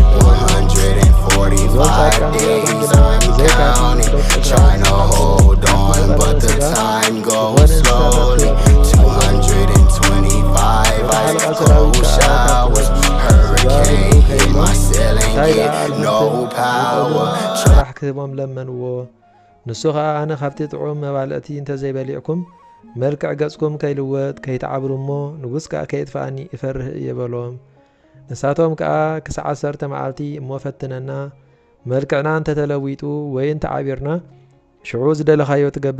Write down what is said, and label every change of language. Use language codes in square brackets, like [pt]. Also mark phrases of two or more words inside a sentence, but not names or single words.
[en] 145 days I'm counting, trying to hold on, but the time goes slowly. 225 ice cold showers, hurricane hit my ceiling, get no power. [ti] ጭራሕ ክህቦም ለመንዎ። ንሱ ከዓ ኣነ ካብቲ ጥዑም መባልእቲ እንተዘይበሊዕኩም መልክዕ ገጽኩም ከይልወጥ ከይተዓብሩ እሞ ንጉስ ከዓ ከይጥፋኣኒ ይፈርህ እየበሎም። ንሳቶም ከዓ ክሳዕ 10 መዓልቲ እሞ ፈትነና መልክዕና እንተተለዊጡ ወይ እንተዓቢርና ሽዑ ዝደለኻዮ ትገብር